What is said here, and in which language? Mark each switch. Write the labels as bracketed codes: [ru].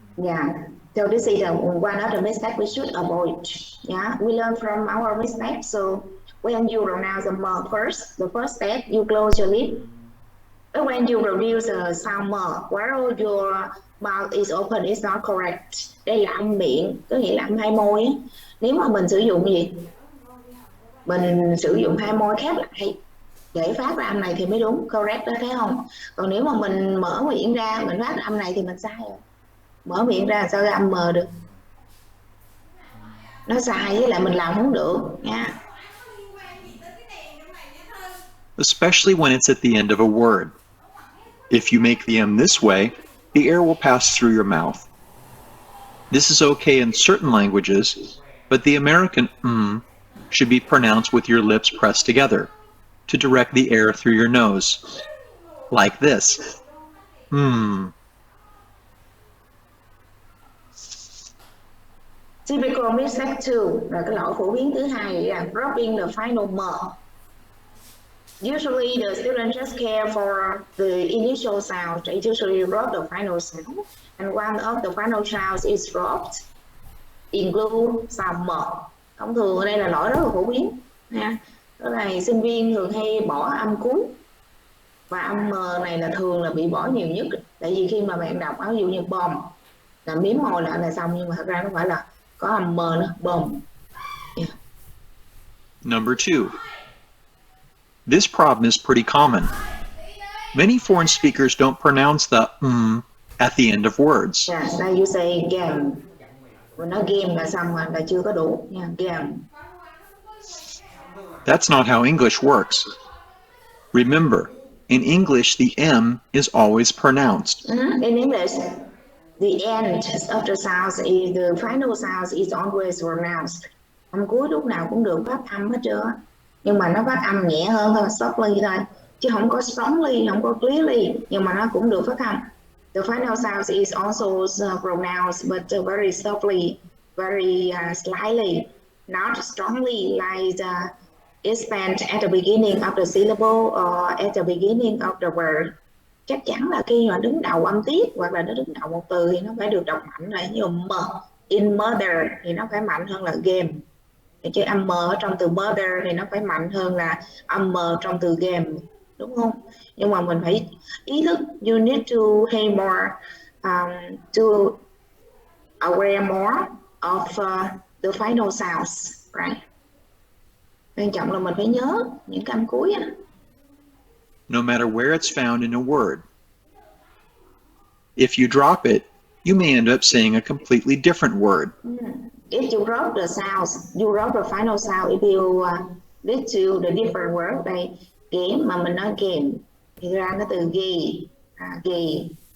[en] Yeah, so this is one of the mistakes we should avoid. Yeah, we learn from our mistakes. So when you pronounce the m first, the first step, you close your lip. But when you produce a sound m, while your mouth is open, it's not correct. [vi] Đây là âm miệng, có nghĩa là âm hai môi. Nếu mà mình sử dụng gì? Mình sử dụng hai môi khép lại để phát ra âm này thì mới đúng, correct đó, thấy không? Còn nếu mà mình mở miệng ra, mình phát âm này thì mình sai rồi. Mở miệng ra sao ra âm m được? Nó sai với lại mình làm không được nha. [en] Especially when it's at the end of a word. If you make the M this way, the air will pass through your mouth. This is okay in certain languages, but the American should be pronounced with your lips pressed together to direct the air through your nose, like this. Typical mistake 2 [vi] là cái lỗi phổ biến thứ hai là [en] dropping the final m. Usually the student just care for the initial sound. They usually drop the final sound, and one of the final sounds is dropped, include sound m. [vi] Thông thường ở đây là lỗi rất là phổ biến nha. Đó là sinh viên thường hay bỏ âm cuối, và âm m này là thường là bị bỏ nhiều nhất. Tại vì khi mà bạn đọc ví dụ như bomb là miếm môi lại là xong, nhưng mà thật ra nó phải là có âm m nữa, bomb. [en] Yeah. Number 2. This problem is pretty common. Many foreign speakers don't pronounce the at the end of words. Yes, now you say game. When [vi] nó game là xong là chưa có đủ nha, game. [en] That's not how English works. Remember, in English, the M is always pronounced. In English, the end of the sound is the final sound is always pronounced. [vi] Âm cuối lúc nào cũng được phát âm hết trơn, nhưng mà nó phát âm nhẹ hơn thôi, softly thôi, chứ không có strongly, không có clearly, nhưng mà nó cũng được phát âm. [en] The final sound is also pronounced, but very softly, very slightly, not strongly like it's spent at the beginning of the syllable or at the beginning of the word. [vi] Chắc chắn là khi mà đứng đầu âm tiết hoặc là nó đứng đầu một từ thì nó phải được đọc mạnh lại, như m in mother thì nó phải mạnh hơn là game. Chứ âm m ở trong từ mother thì nó phải mạnh hơn là âm m trong từ game, đúng không? Nhưng mà mình phải ý thức, [en] you need to pay more, to aware more of the final sounds, right? [vi] Quan trọng là mình phải nhớ những cái âm cuối á. [en] No matter where it's found in a word. If you drop it, you may end up saying a completely different word. If you drop the sounds, you drop the final sound, if you lead to the different word, [vi] đây game mà mình nói game thì ra nó từ gay, gay.